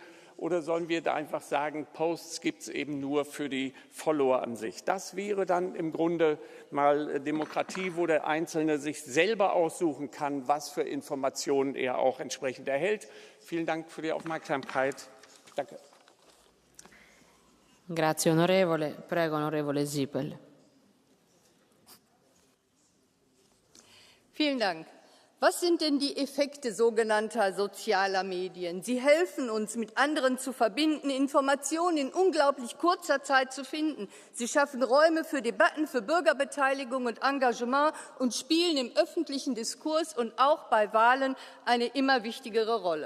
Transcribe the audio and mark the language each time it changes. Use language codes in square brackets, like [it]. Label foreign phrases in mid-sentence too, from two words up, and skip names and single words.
[de] Oder sollen wir da einfach sagen, Posts gibt es eben nur für die Follower an sich? Das wäre dann im Grunde mal Demokratie, wo der Einzelne sich selber aussuchen kann, was für Informationen er auch entsprechend erhält. Vielen Dank für die Aufmerksamkeit. Danke. [it] Grazie onorevole. Prego onorevole Siepel. [de] Vielen Dank. Was sind denn die Effekte sogenannter sozialer Medien? Sie helfen uns, mit anderen zu verbinden, Informationen in unglaublich kurzer Zeit zu finden. Sie schaffen Räume für Debatten, für Bürgerbeteiligung und Engagement und spielen im öffentlichen Diskurs und auch bei Wahlen eine immer wichtigere Rolle.